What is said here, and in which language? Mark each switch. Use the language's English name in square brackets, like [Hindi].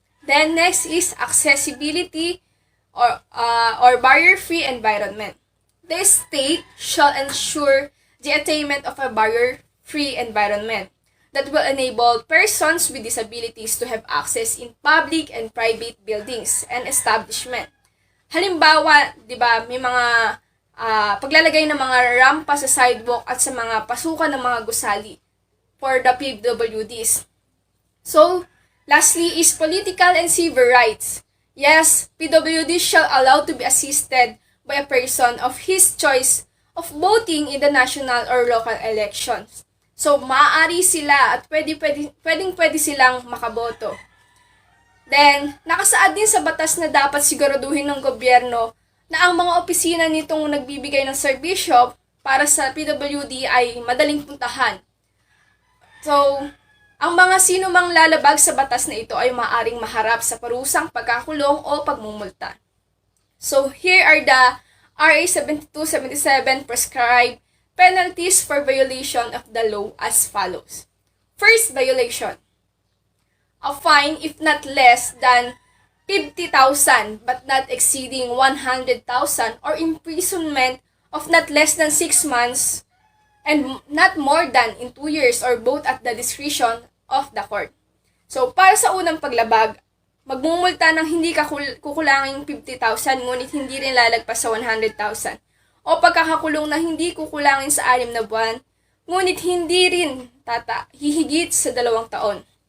[English] Then, next is accessibility or barrier-free environment. The state shall ensure the attainment of a barrier-free environment that will enable persons with disabilities to have access in public and private buildings and establishment. [Filipino] Halimbawa, di ba, may mga paglalagay ng mga rampa sa sidewalk at sa mga pasukan ng mga gusali for the PWDs. [English] So, lastly is political and civil rights. Yes, PWDs shall allow to be assisted by a person of his choice of voting in the national or local elections. [Filipino] So, maaari sila at pwedeng silang makaboto. Then, nakasaad din sa batas na dapat siguraduhin ng gobyerno na ang mga opisina nitong nagbibigay ng serbisyo para sa PWD ay madaling puntahan. So, ang mga sino mang lalabag sa batas na ito ay maaaring maharap sa parusang pagkakulong o pagmumulta. [English] So, here are the RA 7277 prescribed penalties for violation of the law as follows. First violation. A fine if not less than 50,000 but not exceeding 100,000 or imprisonment of not less than 6 months and not more than in 2 years or both at the discretion of the court. [Filipino] So, para sa unang paglabag, magmumulta ng hindi kukulanging 50,000 ngunit hindi rin lalagpas sa 100,000 o pagkakakulong na hindi kukulangin sa 6 na buwan ngunit hindi rin hihigit sa 2 taon.